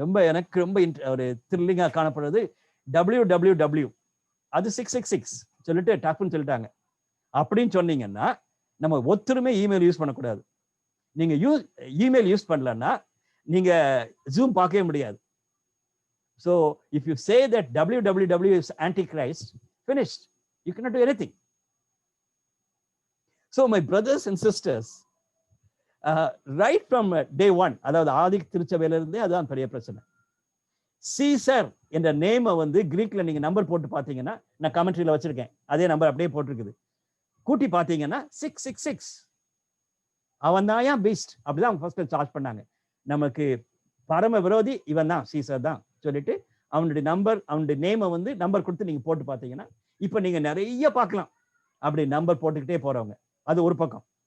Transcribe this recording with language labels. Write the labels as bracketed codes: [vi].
[ta] எனக்கு ரொம்ப ஒரு த்ரில்லிங்கா காணப்படுறது www, அது 666 சொல்லிட்டு டக்குன்னு சொல்லிட்டாங்க. அப்படின்னு சொன்னீங்கன்னா நம்ம ஒருத்தருமே இமெயில் யூஸ் பண்ணக்கூடாது. நீங்க இமெயில் யூஸ் பண்ணலன்னா நீங்க ஜூம் பார்க்கவே முடியாது. [en] So if you say that www is antichrist, finished. You cannot do anything. So my brothers and sisters, right from day one, [ta] அதாவது ஆதி திருச்சபையில இருந்தே அதான் பெரிய பிரச்சனை. சீசர் என்ற நேமை வந்து கிரீக்ல நீங்க நம்பர் போட்டு பாத்தீங்கன்னா, நான் கமெண்ட்ரியில வச்சிருக்கேன், அதே நம்பர் அப்படியே போட்டிருக்குது. கூட்டி பாத்தீங்கன்னா 666. அவன் தான் ஏன் பீஸ்ட், அப்படிதான் அவங்க ஃபர்ஸ்ட் சார்ஜ் பண்ணாங்க. நமக்கு பரம விரோதி இவன் தான், சீசர் தான் சொல்லிட்டு அவனுடைய நம்பர், அவனுடைய நேமை வந்து நம்பர் கொடுத்து நீங்க போட்டு பாத்தீங்கன்னா இப்ப நீங்க நிறைய பார்க்கலாம் அப்படி நம்பர் போட்டுக்கிட்டே போறவங்க. அது ஒரு பக்கம்.